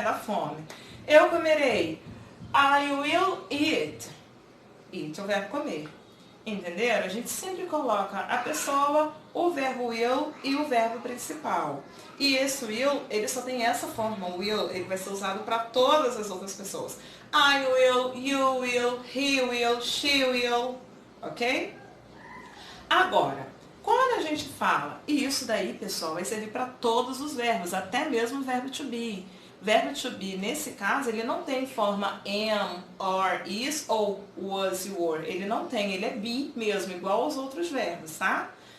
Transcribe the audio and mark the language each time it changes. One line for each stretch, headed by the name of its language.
Portuguese: Da fome. Eu comerei.
English: I will eat.
Portuguese: Eat é o verbo comer. Entenderam? A gente sempre coloca a pessoa, o verbo will e o verbo principal. E esse will, ele só tem essa forma. O will, ele vai ser usado para todas as outras pessoas.
English: I will, you will, he will, she will. Ok?
Portuguese: Agora, quando a gente fala, e isso daí, pessoal, vai servir para todos os verbos, até mesmo o verbo to be. Verbo to be, nesse caso, ele não tem forma am, are, is ou was, you were. Ele não tem, ele é be mesmo, igual aos outros verbos, tá?